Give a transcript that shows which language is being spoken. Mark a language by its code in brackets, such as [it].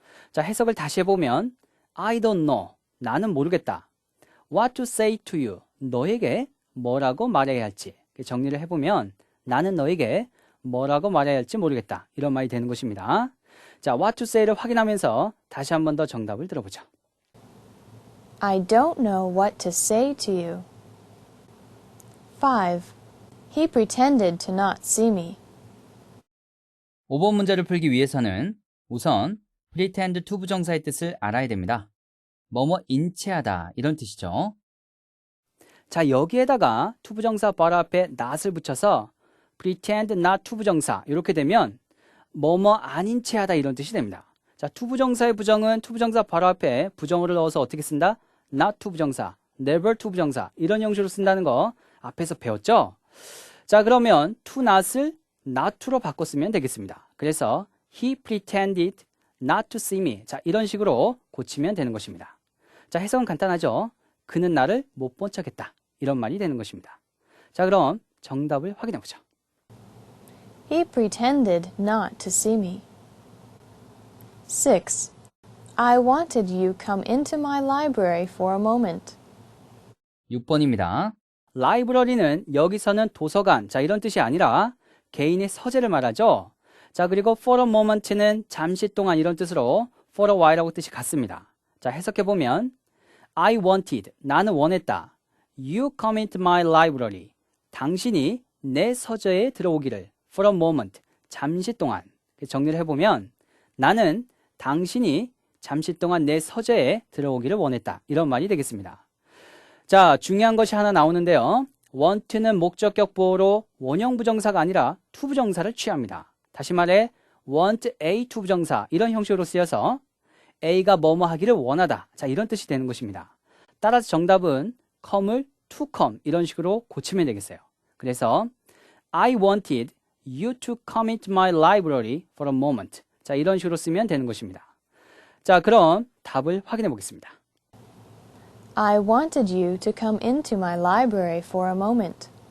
[ko] 자, 해석을 다시 해보면 [en] I don't know. [ko] 나는 모르겠다. [en] What to say to you. [ko] 너에게 뭐라고 말해야 할지. 정리를 해보면 나는 너에게 뭐라고 말해야 할지 모르겠다. 이런 말이 되는 것입니다. 자, what to say를 확인하면서 다시 한 번 더 정답을 들어보죠. [en] I don't know what to say to you. 5. He pretended to not see me. [ko] 5번 문제를 풀기 위해서는 우선 pretend to 부정사의 뜻을 알아야 됩니다. 뭐뭐 인체하다 이런 뜻이죠. 자, 여기에다가 to 부정사 바로 앞에 not을 붙여서 pretend not to 부정사 이렇게 되면 뭐뭐 아닌 체하다 이런 뜻이 됩니다. 자, to 부정사의 부정은 to 부정사 바로 앞에 부정어를 넣어서 어떻게 쓴다? not to 부정사, never to 부정사 이런 형식으로 쓴다는 거 앞에서 배웠죠? 자, 그러면 to not을 not to로 바꿔 쓰면 되겠습니다. [en] 그래서 he pretended not to see me. [ko] 자, 이런 식으로 고치면 되는 것입니다. 자, 해석은 간단하죠? 그는 나를 못 본 척했다. 이런 말이 되는 것입니다. 자, 그럼 정답을 확인해 보죠. [en] He pretended not to see me. 6. I wanted you come into my library for a moment. [ko] 6번입니다. 라이브러리는 여기서는 도서관, 자, 이런 뜻이 아니라 개인의 서재를 말하죠. 자, 그리고 for a moment는 잠시 동안 이런 뜻으로 for a while하고 뜻이 같습니다. 자, 해석해보면 [en] I wanted, [ko] 나는 원했다. [en] You come into my library. [ko] 당신이 내 서재에 들어오기를 [en] for a moment, [ko] 잠시 동안. 정리를 해보면 나는 당신이 잠시 동안 내 서재에 들어오기를 원했다. 이런 말이 되겠습니다. 자, 중요한 것이 하나 나오는데요. want는 목적격 보호로 원형 부정사가 아니라 to 부정사를 취합니다. 다시 말해 want A to 부정사 이런 형식으로 쓰여서 A가 뭐뭐 하기를 원하다. 자, 이런 뜻이 되는 것입니다. 따라서 정답은 come을 to come 이런 식으로 고치면 되겠어요. [en] 그래서 I wanted you to come into my library for a moment. [ko] 자, 이런 식으로 쓰면 되는 것입니다. 자, 그럼 답을 확인해 보겠습니다. [en] I wanted you to come into my library for a moment.